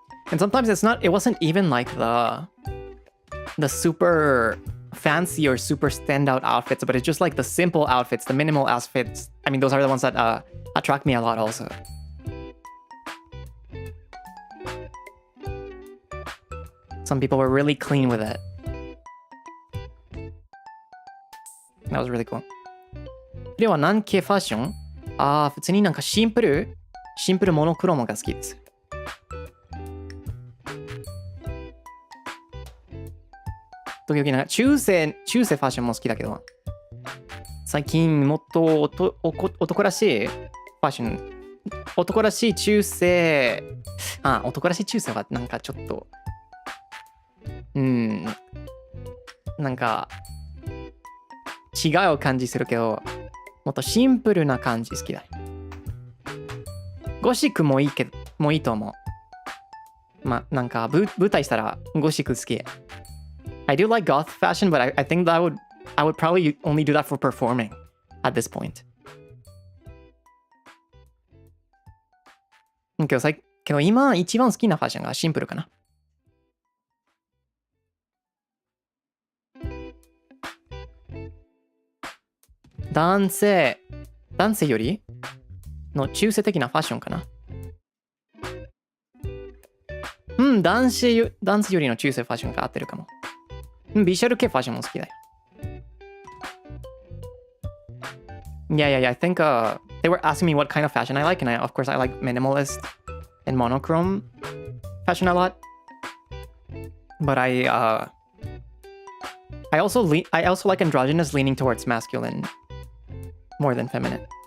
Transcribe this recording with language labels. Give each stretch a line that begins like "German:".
English: And sometimes it wasn't even like the super fancy or super standout outfits, but it's just like the simple outfits, the minimal outfits. I mean, those are the ones that attract me a lot also. Some people were really clean with it. That was really cool.
Japanese: では何系ファッション？普通になんかシンプルモノクロームが好きです。時々なんか中世ファッションも好きだけど、最近もっと男らしいファッション、男らしい中世はなんかちょっとなんか違う感じするけど、もっとシンプルな感じ好きだ。ゴシックもいいと思う。なんか舞台したらゴシック好き。
English: I do like goth fashion, but I think that I would probably only do that for performing at this point.
Japanese: けど今一番好きなファッションがシンプルかな。男性よりの中性的なファッションかな。男性よりの中性ファッションが合ってるかも。ビジュアル系ファッションも好きだよ。
English: Yeah, I think they were asking me what kind of fashion I like, and of course I like minimalist and monochrome fashion a lot. But I also like androgynous, leaning towards masculine more than feminine.